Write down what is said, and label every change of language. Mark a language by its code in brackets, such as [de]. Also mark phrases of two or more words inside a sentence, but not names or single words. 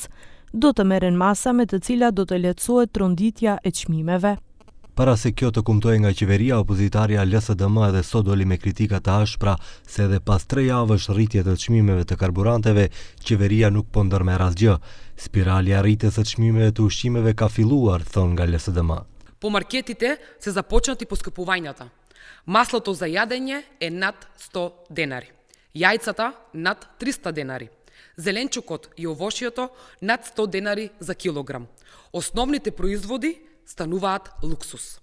[sq] Do të merren masa me të cilat do të lehtësohet tronditja e çmimeve. Para se kjo të kumtojë nga qeveria, opozitarja LSDM edhe sot doli me kritika të ashpra se edhe pas 3 javësh rritje të çmimeve të karburanteve, qeveria nuk po ndërmerr asgjë. Spirali i rritjes së çmimeve të ushqimeve ka filluar, thon nga LSDM. [mk] По маркетите се започнати поскъпувањата. Маслото за јадење е над 100 денари. Јајцата над 300 денари. Зеленчукот и овошјето над 100 денари за килограм. Основните производи стануваат луксус.